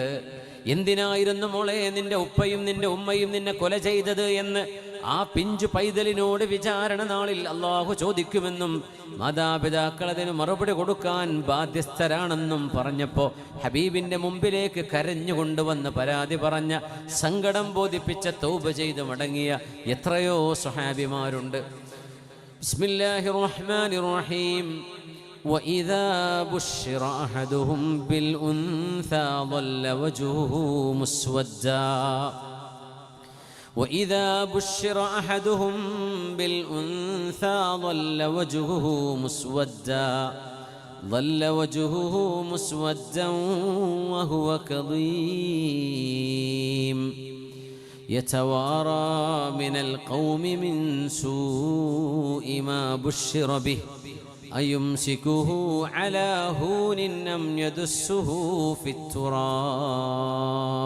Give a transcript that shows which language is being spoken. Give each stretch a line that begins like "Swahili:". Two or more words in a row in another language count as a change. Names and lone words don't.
Malayalam: എന്തിനായിരുന്നു മോളെ നിന്റെ ഉപ്പയും നിന്റെ ഉമ്മയും നിന്നെ കൊല ചെയ്തത് എന്ന് ആ പിഞ്ചു പൈതലിനോട് വിചാരണ നാളിൽ അള്ളാഹു ചോദിക്കുമെന്നും മാതാപിതാക്കൾ അതിന് മറുപടി കൊടുക്കാൻ ബാധ്യസ്ഥരാണെന്നും പറഞ്ഞപ്പോ ഹബീബിന്റെ മുമ്പിലേക്ക് കരഞ്ഞുകൊണ്ടുവന്ന് പരാതി പറഞ്ഞ, സങ്കടം ബോധിപ്പിച്ച, തൗബ ചെയ്ത് മടങ്ങിയ എത്രയോ സ്വഹാബിമാരുണ്ട്.
Arabic: بسم الله الرحمن الرحيم. وإذا بشر أحدهم بالأنثى ظل وجهه مسودا وإذا بشر أحدهم بالأنثى ظل وجهه مسودا وهو كظيم يتوارى من القوم من سوء ما بشر به أيمسكه على هون أم يدسه في التراب.